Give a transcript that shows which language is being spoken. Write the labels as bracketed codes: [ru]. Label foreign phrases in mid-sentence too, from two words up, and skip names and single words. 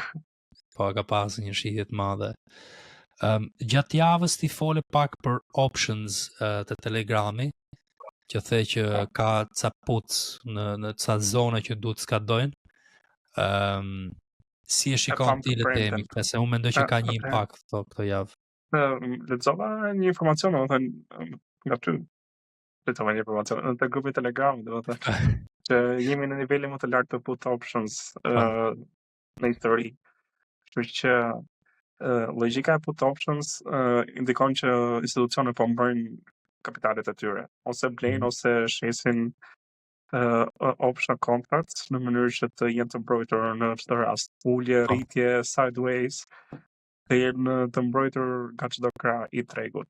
[sq] Po, ka pasur një shitje të madhe. Gjatë javës ti fole pak për options të Telegrami, që the që ka ca puts në ca zona që duhet skadojnë. Si e shikon ti le temi, se unë mendoj që ka një impakt këto javë. Lexova një informacion, domethënë nga ty. Lexova një informacion në grupin Telegram, domethënë që jemi në nivelin më të lartë të [en] put options [sq] në histori. Kështu që logjika e [en] put options [sq] indikon që institucionet po mbrojnë kapitalet e tyre, ose blejnë ose shesin [en] option contracts [sq] në mënyrë që të jenë të mbrojtur në çdo rast. Ulje, rritje, sideways të jenë të mbrojtur nga çdo krah i tregut.